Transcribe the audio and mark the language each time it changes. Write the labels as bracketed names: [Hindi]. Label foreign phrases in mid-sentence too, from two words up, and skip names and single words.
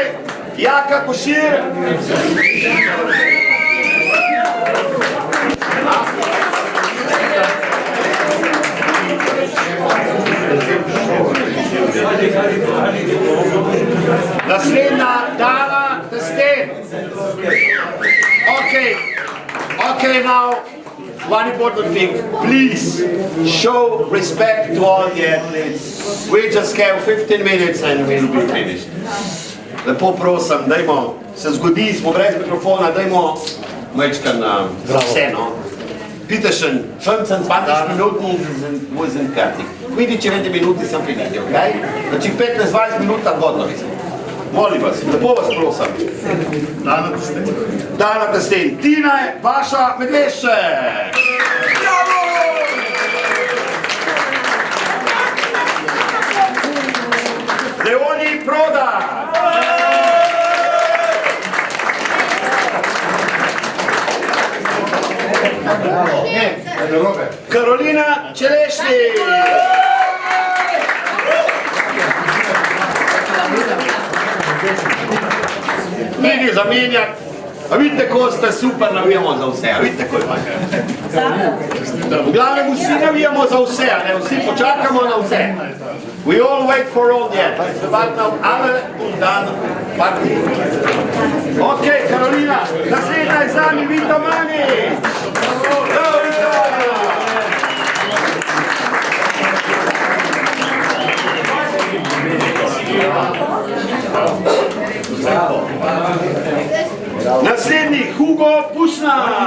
[Slovenian] Jaka Košir. Naslednja Dala Testen. [English] Okay, now one important thing. Please show respect to all the athletes. We just have 15 minutes and we'll be finished. [Slovenian] Lepo prosim, dajmo, se zgodi, smo brez mikrofona, dajmo majčkan za vse, no. [German] Bitte schön, 15-20 Minuten wo sind fertig. [Italian] 15-20 minuti sam finiti, ok? [Croatian] Znači 15-20 minuta gotovi smo. Molim vas, [Slovenian] lepo vas prosim. Dana Testen. Dana Testen. Tina je Baša Medvešček. Leoni Proda. Karolina Čelešnik. Vidi zamenjak. A vidite, ko ste super, navijamo za vse. A vidite, ko imate. V glavnem vsi navijamo za vse, a ne vsi počakamo na vse. [English] We all wait for all the athletes. But now, [German] alle und dann party. [Slovenian] Ok, Karolina, naslednja je z nami Vito Mani. Naslednji Hugo Pušna.